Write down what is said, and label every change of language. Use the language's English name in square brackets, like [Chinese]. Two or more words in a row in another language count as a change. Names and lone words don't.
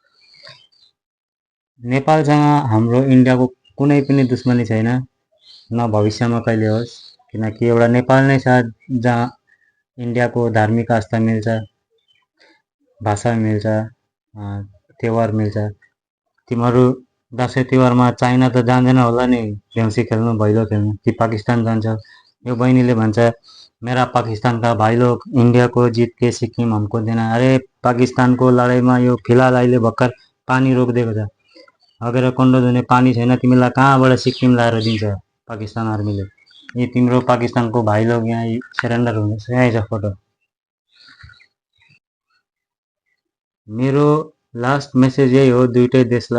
[Nepali] नेपालसँग हाम्रो इन्डियाको कुनै पनि दुश्मनी छैन, न भविष्यमा कहिले होस्, किनकि एउटा नेपाल नै छ जहाँ इन्डियाको धार्मिक आस्था मिल्छ, भाषा मिल्छ, त्यौहार मिल्छ। तिमीहरू दसैँ तिहारमा चाइना त जाँदैन होला नि देउसी खेल्नु, भैलो खेल्नु, कि पाकिस्तान जान्छ? यो बहिनीले भन्छ [Hindi] मेरा पाकिस्तान का भाई लोग इंडिया को जीत के सिक्किम हमको देना। [Nepali] अरे पाकिस्तानको लडाइँमा यो फिलहाल अहिले भर्खर पानी रोकिदिएको छ, अगेर कन्डो धुने पानी छैन, तिमीलाई कहाँबाट सिक्किम ल्याएर दिन्छ पाकिस्तान आर्मीले? यी तिम्रो पाकिस्तानको भाइ लोग यहाँ सरेन्डर हुनुहुन्छ, यहीँ छ फोटो। मेरो [English] last message [Nepali] यही हो दुईटै देशलाई।